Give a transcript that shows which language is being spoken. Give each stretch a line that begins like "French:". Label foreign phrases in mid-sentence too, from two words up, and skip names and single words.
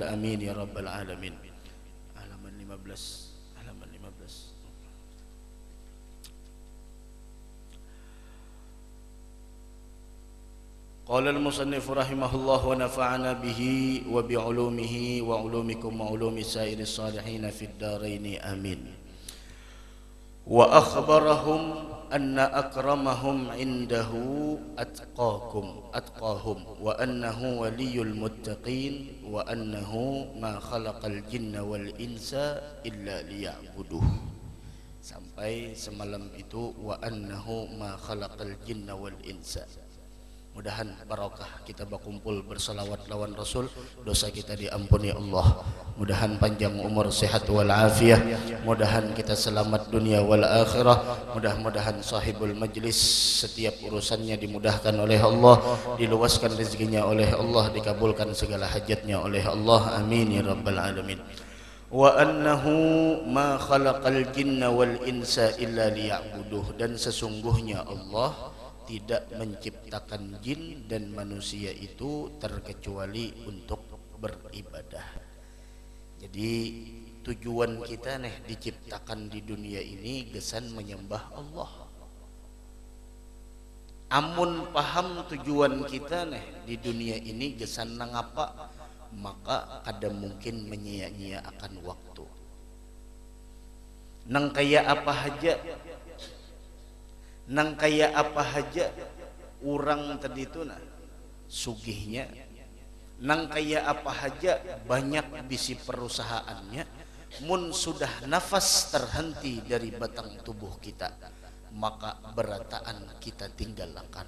Arabic: آمين يا رب العالمين. halaman 15. قال المصنف رحمه الله ونفعنا به وبعلومه وعلومكم وعلوم سائر الصالحين في الدارين آمين. وأخبرهم أن أكرمهم عنده أتقاهم وأنه ولي المتقين وأنه ما خلق الجن والإنس إلا ليعبدوه.
Banjar: Sampai semalam itu
Arabic: وأنه ما خلق الجن والإنس.
Banjar: Mudahan barakah kita berkumpul bersalawat lawan Rasul, dosa kita diampuni Allah. Mudahan panjang umur, sehat wal afiah. Mudahan kita selamat dunia wal akhirah. Mudah-mudahan sahibul majlis setiap urusannya dimudahkan oleh Allah, diluaskan rezekinya oleh Allah, dikabulkan segala hajatnya oleh Allah.
Arabic: آمين يا رب العالمين وأنه ما خلق الجن والإنس إلا ليعبدوه,
Indonesian: dan sesungguhnya Allah tidak menciptakan jin dan manusia itu terkecuali untuk beribadah.
Banjar: Jadi tujuan kita diciptakan di dunia ini gesan menyembah Allah. Amun paham tujuan kita di dunia ini gesan nangapa, maka kada mungkin menyia-nyia akan waktu. Nang kaya apa haja, nang kaya apa haja orang tadi itu sugihnya, nang kaya apa haja banyak bisi perusahaannya, mun sudah nafas terhenti dari batang tubuh kita, maka berataan kita tinggalkan.